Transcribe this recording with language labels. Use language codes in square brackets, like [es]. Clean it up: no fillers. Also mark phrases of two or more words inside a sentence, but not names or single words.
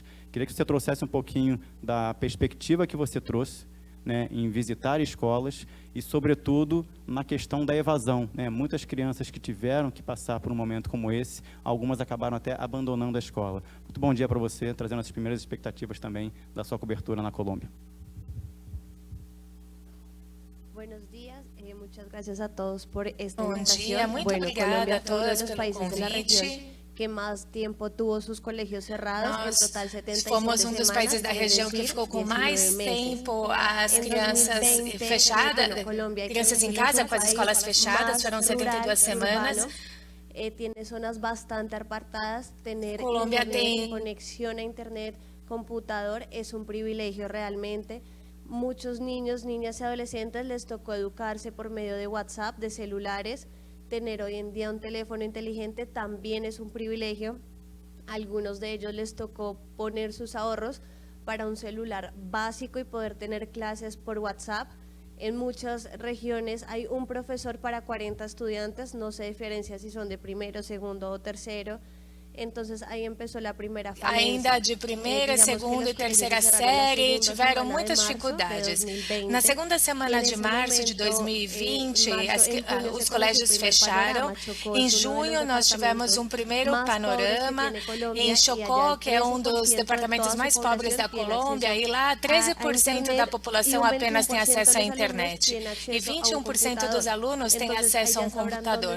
[pt] Queria que você trouxesse um pouquinho da perspectiva que você trouxe, né, em visitar escolas e, sobretudo, na questão da evasão, né? Muitas crianças que tiveram que passar por um momento como esse, algumas acabaram até abandonando a escola. Muito bom dia para você, trazendo as primeiras expectativas também da sua cobertura na Colômbia. [es] Buenos días, muchas gracias a todos por esta [pt] Bom [es] invitación. [pt] dia, muito [es] Bueno, [pt] obrigada [es] Colombia [pt] a [es] fue uno de [pt] todos [es] los [pt] pelo [es] países de la región [pt] convite. [es] que más tiempo tuvo sus colegios cerrados, en [pt] Nós [es] total 77 [pt] fomos um dos [es] semanas, [pt] países da [es] es [pt] região que [es] decir, [pt] ficou com [es] 19 [pt] mais [es] meses. [pt] tempo as [es] Em [pt] crianças [es] 2020, [pt] fechadas, [es] bueno, Colombia, que [pt] crianças em [es] es [pt] casa [es] un [pt] com as [es] país [pt] escolas fechadas, [es] más [pt] foram [es] rural, [pt] 72 semanas. [es] urbano, tiene zonas bastante apartadas, tener [pt] Colombia [es] internet, [pt] tem [es] conexión a internet, computador, es un privilegio realmente. Muchos niños, niñas y adolescentes les tocó educarse por medio de WhatsApp, de celulares. Tener hoy en día un teléfono inteligente también es un privilegio. A algunos de ellos les tocó poner sus ahorros para un celular básico y poder tener clases por WhatsApp. En muchas regiones hay un profesor para 40 estudiantes, no se diferencia si son de primero, segundo o tercero. [pt] Entonces aí empezou a primeira fase. Ainda de primeira, segunda e terceira série tiveram muitas dificuldades. Na segunda semana de março de 2020, os colégios fecharam. Em junho, nós tivemos um primeiro panorama em Chocó, que é um dos departamentos mais pobres da Colômbia, e lá 13% da população apenas tem acesso à internet e 21% dos alunos têm acesso a um computador.